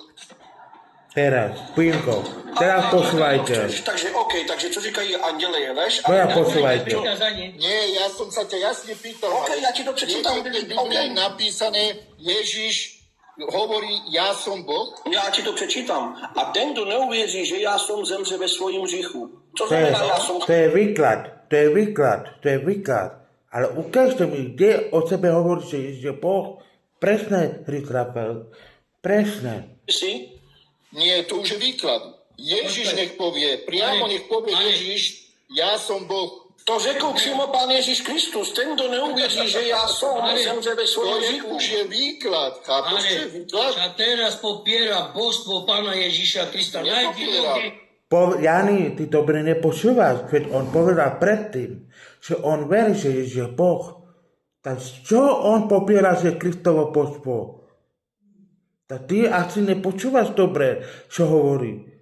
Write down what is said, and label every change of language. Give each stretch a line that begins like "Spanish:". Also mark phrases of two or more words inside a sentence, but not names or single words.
Slovak: Teraz, Pínko, teraz počúvajte.
Czech: Takže OK, takže čo říkají anděle je lež?
Slovak: Moja počúvajte. Prikázanie. Nie, ja som sa ťa jasne pýtal. OK, ja ti to prečítam. Nie, v Biblii je napísané, Ježiš hovorí, ja som Boh.
Czech: Já ti to přečítám. A ten, kdo neuvěří, že já jsem zemře ve svojím hříchu. Co
Slovak: To je,
Czech: znamená já jsem...
Slovak: to je výklad. Ale ukážte mi, kde o sebe hovorí, že Ježiš je Boh. Presne, Richrapel. Presne. Si? Nie, to už je výklad. Ježiš nech povie, priamo nech povie Ježiš, ja som Boh.
Czech: To řekl přímo Pán Ježíš Kristus. Ten, kdo neuvěří, že já jsem zemře ve
Slovak: To
Czech: svojím
Slovak: je,
Czech: hříchu.
Slovak: už je výklad, chápeš? To je Ale výklad. a teraz popiera božstvo Pána Ježíša Krista. Nepopiera. Jani, ty dobre nepočúvaš, keď on povedal predtým, že on verí, že Ježiš je Boh. Tak čo on popiera, že je Kristovo božstvo? Tak ty asi nepočúvaš dobre, čo hovorí.